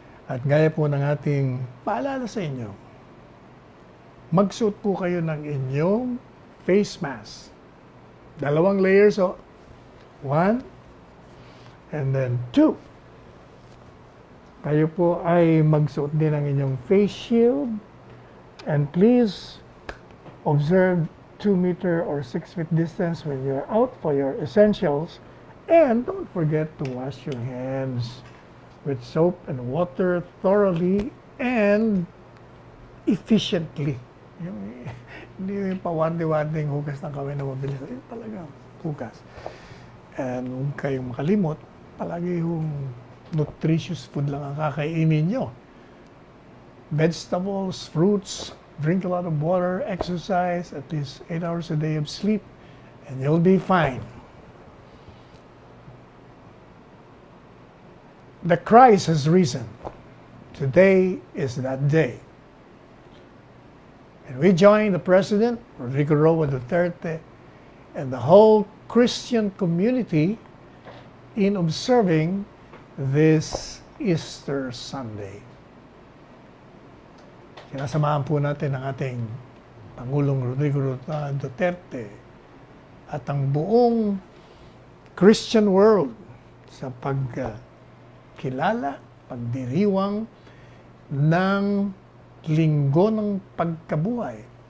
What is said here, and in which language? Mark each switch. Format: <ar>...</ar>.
<tl>At gaya po ng ating paalala sa inyo, magsuot po kayo ng inyong face mask.</tl> <en>2 layers, 1 and then 2.</en> <tl>Kayo po ay magsuot din ng inyong face shield.</tl> <en>And please observe 2-meter or 6-feet distance when you're out for your essentials. And don't forget to wash your hands with soap and water thoroughly and efficiently.</en> <tl>Hindi yung pawandi-wanding hugas ng kamay na mabilis. Talaga, hugas. And huwag kayong makalimot, palagi yung nutritious food lang ang kakainin nyo.</tl> <en>Vegetables, fruits, drink a lot of water, exercise, at least 8 hours a day of sleep, and you'll be fine. The Christ has risen. Today is that day. And we join the President, Rodrigo Roa Duterte, and the whole Christian community in observing this Easter Sunday.</en> <tl>Sinasamahan po natin ang ating Pangulong Rodrigo Duterte at ang buong Christian world sa pagkilala, pagdiriwang ng linggo ng pagkabuhay.</tl>